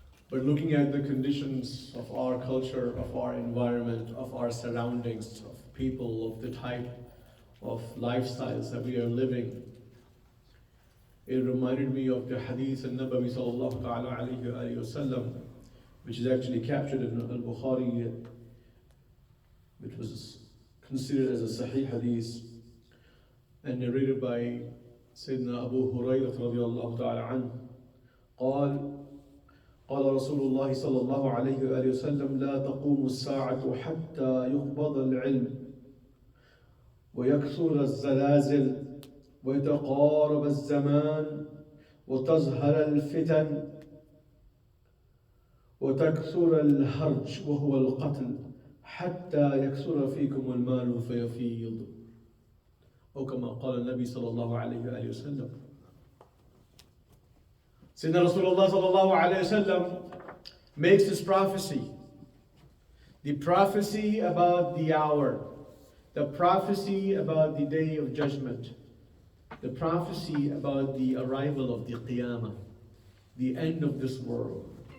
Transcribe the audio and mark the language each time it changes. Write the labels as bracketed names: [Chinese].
[English] But looking at the conditions of our culture, of our environment, of our surroundings, of people, of the type of lifestyles that we are living, it reminded me of the hadith al-Nabawi sallallahu ta'ala alayhi wa sallam, which is actually captured in Al-Bukhari, which was considered as a Sahih hadith and narrated by Sayyidina Abu Hurairah radiyallahu ta'ala anhu. [Arabic] قال رسول الله صلى الله عليه وآله وسلم لا تقوم الساعة حتى يقبض العلم ويكثر الزلازل ويتقارب الزمان وتظهر الفتن وتكثر الهرج وهو القتل حتى يكثر فيكم المال فيفيض أو كما قال النبي صلى الله عليه وآله وسلم. [English] Sayyidina Rasulullah sallallahu alayhi wa sallam makes this prophecy, the prophecy about the hour, the prophecy about the day of judgment, the prophecy about the arrival of the Qiyamah, the end of this world.